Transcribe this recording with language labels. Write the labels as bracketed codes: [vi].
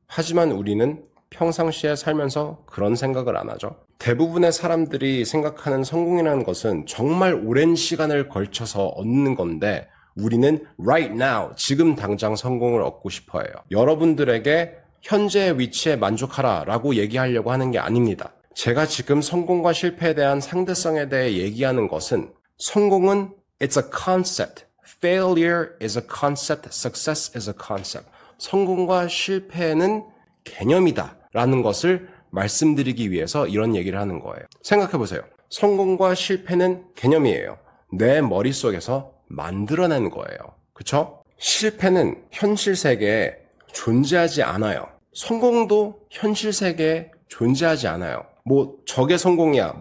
[ko] 하지만 우리는 평상시에 살면서 그런 생각을 안 하죠. 대부분의 사람들이 생각하는 성공이라는 것은 정말 오랜 시간을 걸쳐서 얻는 건데 우리는 right now, 지금 당장 성공을 얻고 싶어 해요. 여러분들에게 현재의 위치에 만족하라 라고 얘기하려고 하는 게 아닙니다. 제가 지금 성공과 실패에 대한 상대성에 대해 얘기하는 것은 성공은 [en] it's a concept, failure is a concept, success is a concept. [ko] 성공과 실패는 개념이다 라는 것을 말씀드리기 위해서 이런 얘기를 하는 거예요. 생각해보세요. 성공과 실패는 개념이에요. 내 머릿속에서 만들어낸 거예요. 그쵸? 실패는 현실 세계에 존재하지 않아요. 성공도 현실 세계에 존재하지 않아요. 저게 성공이야.